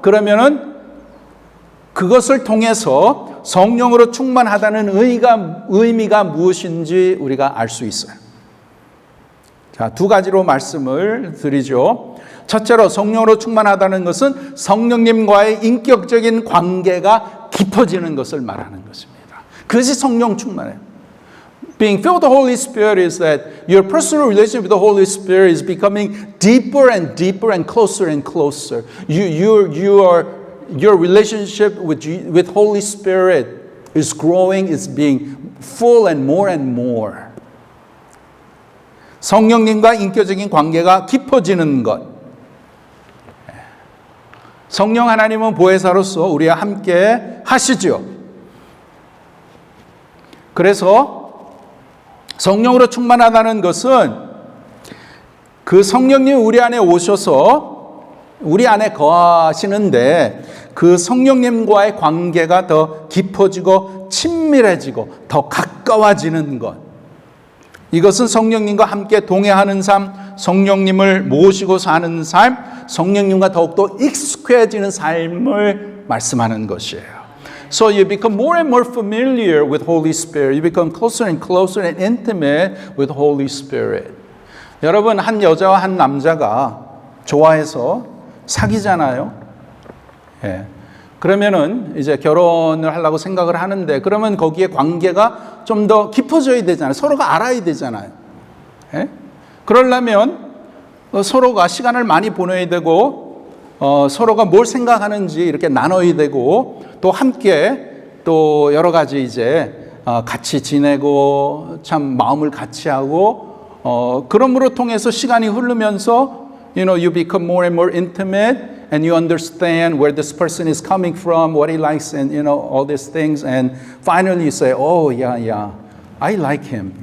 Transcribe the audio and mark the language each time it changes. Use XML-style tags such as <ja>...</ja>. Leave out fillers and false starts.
<ko>그러면은 그것을 통해서 성령으로 충만하다는 의미가 무엇인지 우리가 알 수 있어요. 자, 두 가지로 말씀을 드리죠. 첫째로 성령으로 충만하다는 것은 성령님과의 인격적인 관계가 깊어지는 것을 말하는 것입니다. 그것이 성령 충만해요.</ko> <en>Being filled with the Holy Spirit is that your personal relationship with the Holy Spirit is becoming deeper and deeper and closer and closer. Your relationship with Holy Spirit is growing, is being full and more.</en> <ko>성령님과 인격적인 관계가 깊어지는 것. 성령 하나님은 보혜사로서 우리와 함께 하시죠. 그래서 성령으로 충만하다는 것은 그 성령님이 우리 안에 오셔서 우리 안에 거하시는데 그 성령님과의 관계가 더 깊어지고 친밀해지고 더 가까워지는 것. 이것은 성령님과 함께 동행하는 삶, 성령님을 모시고 사는 삶, 성령님과 더욱더 익숙해지는 삶을 말씀하는 것이에요.</ko> <en>So you become more and more familiar with Holy Spirit. You become closer and closer and intimate with Holy Spirit.</en> <ko>여러분, 한 여자와 한 남자가 좋아해서 사귀잖아요. 예. 그러면은 이제 결혼을 하려고 생각을 하는데 그러면 거기에 관계가 좀 더 깊어져야 되잖아요. 서로가 알아야 되잖아요. 예? 그러려면 서로가 시간을 많이 보내야 되고 서로가 뭘 생각하는지 이렇게 나눠야 되고 또 함께 또 여러 가지 이제 같이 지내고 참 마음을 같이 하고 그럼으로 통해서 시간이 흐르면서</ko> <en>you become more and more intimate and you understand where this person is coming from, what he likes and all these things and finally you say, oh yeah, I like him.</en>